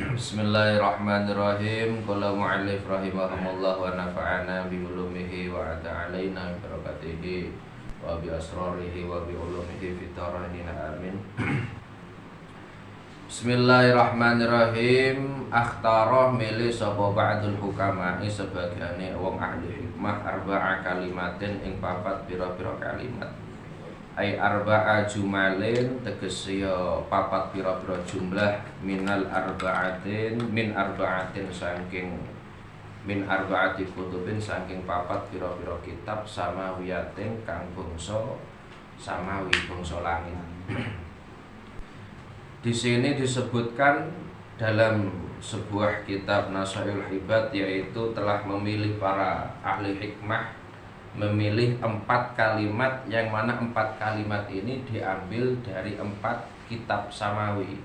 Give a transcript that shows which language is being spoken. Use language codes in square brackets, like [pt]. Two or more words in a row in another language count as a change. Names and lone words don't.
[ar] Bismillahirrahmanirrahim. قال المؤلف رحمهم الله ونفعنا بعلومه وأعاد علينا ببركاته وبأسراره وبعلومه في الدارين آمين. Bismillahirrahmanirrahim. [jv] Akhtara milih sapa [ar] بعض الحكماء [jv] sebagiane wong ahli hikmah [ar] أربع كلمات [jv] ing papat pira-pira kalimat. [ar] أي أربع جمل [jv] tegese papat pira-pira jumlah [ar] من الأربعة من أربعة [jv] saking [ar] من أربعة كتب [jv] saking papat pira-pira kitab samawiyatin kang bangsa samawi bangsa langit. [id] Di sini disebutkan dalam sebuah kitab Nasail Hibad, yaitu telah memilih para ahli hikmah memilih 4 kalimat, yang mana 4 kalimat ini diambil dari 4 kitab samawi.